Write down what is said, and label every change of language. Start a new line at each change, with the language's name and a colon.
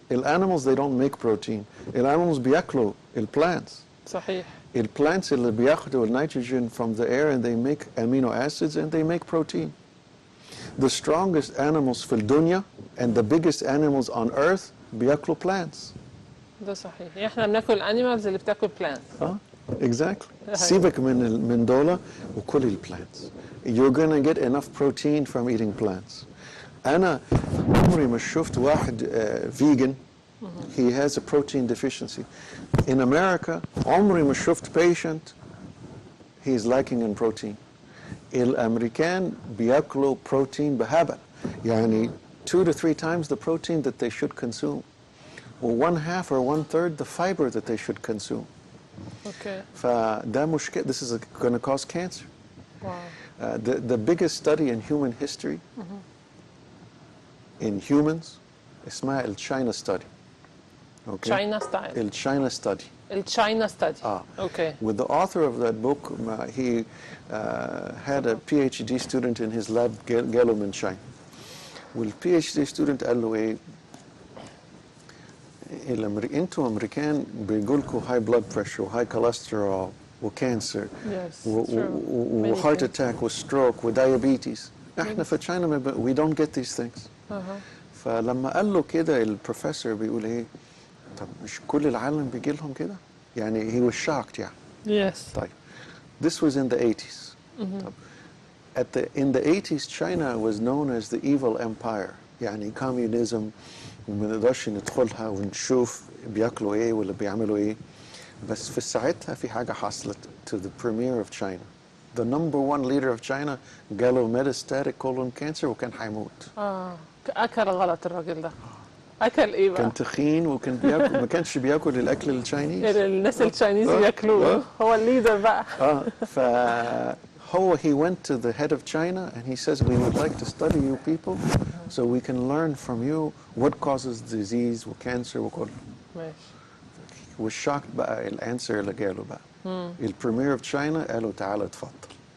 English: Animals, they don't make protein. Animals
Arabic: بياكلوا
English: plants.
Arabic: صحيح.
English: Plants
Arabic: اللي بياخدوا
English: nitrogen from the air and they make amino acids and they make protein. The strongest animals
Arabic: في الدنيا
English: and the biggest animals on earth
Arabic: بياكلوا
English: plants.
Arabic: ده صحيح. احنا بناكل الانيمالز اللي بتاكل plants.
English: Exactly.
Arabic: سيبك من دولة وكل plants.
English: You're gonna get enough protein from eating plants.
Arabic: أنا عمري ما شفت واحد vegan.
English: He has a protein deficiency. In America,
Arabic: عمري ما شفت
English: patient. He's lacking in protein.
Arabic: الأمريكان بياكلوا protein بهبل. يعني
English: 2 to 3 times the protein that they should consume. Or 1/2 or 1/3 the fiber that they should consume. Okay.
Arabic: فده مشكلة.
English: This is going to cause cancer. Wow. The biggest study in human history, in humans, اسمها China study. Okay. China style. China study. China study. Okay. With the author of that book, he had a PhD student in his lab,
Arabic: جاله من
English: China.
Arabic: والPhD student قال له إيه؟ انتوا امريكان بيجولكوا
English: high blood pressure
Arabic: و
English: high cholesterol
Arabic: و cancer و
English: heart attack
Arabic: و stroke و diabetes. احنا في
English: China we don't get these things.
Arabic: فلما قال له كده البروفيسور بيقول ايه؟ طب مش كل العالم بيجي لهم كده؟ يعني
English: he was shocked
Arabic: يعني.
English: Yes.
Arabic: طيب.
English: This was in the 80s.
Arabic: طب.
English: In the 80s China was known as the evil empire.
Arabic: يعني communism وما نقدرش ندخلها ونشوف بياكلوا ايه ولا بيعملوا ايه. بس في ساعتها في حاجة حصلت
English: to the premier of China. the number one leader of China
Arabic: جاله
English: metastatic colon cancer
Arabic: وكان هيموت. اكل غلط الراجل ده. اكل ايه بقى؟ كان تخين وكان بياكل، ما كانش بياكل الاكل التشاينيز. الناس التشاينيز بياكلوه. هو الليدر بقى. فهو
English: he went to the head of China and he says we would like to study you people so we can learn from you what causes disease
Arabic: وcancer وكله. ماشي. والشوك بقى الانسر اللي جاله بقى. البريمير
English: of China
Arabic: قال له تعالى اتفضل.